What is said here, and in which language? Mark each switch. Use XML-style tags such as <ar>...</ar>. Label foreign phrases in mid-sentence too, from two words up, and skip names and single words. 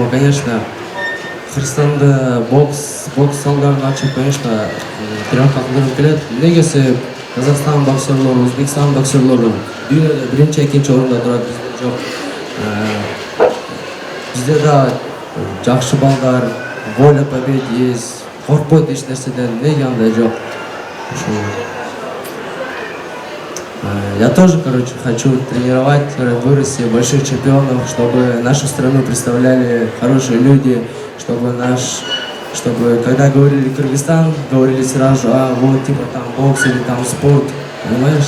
<ru>Поэтому, конечно,</ru> <ky>Кыргызстанда бокс залдарын ачып, конечно, тренировка кылдыргым келет. Негизи Казакстан боксерлору, Өзбекстан боксерлору дүйнөдө биринчи, экинчи орунда турат, бизде жок. Бизде да жакшы балдар,</ky> <ru>воля побед есть,</ru> <ky>коркпойт эч нерседен, неге андай жок?</ky> <ru>Я тоже, короче, хочу тренировать, вырасти больших чемпионов, чтобы нашу страну представляли хорошие люди, чтобы когда говорили Кыргызстан, говорили сразу, вот типа там бокс или там спорт, понимаешь?</ru>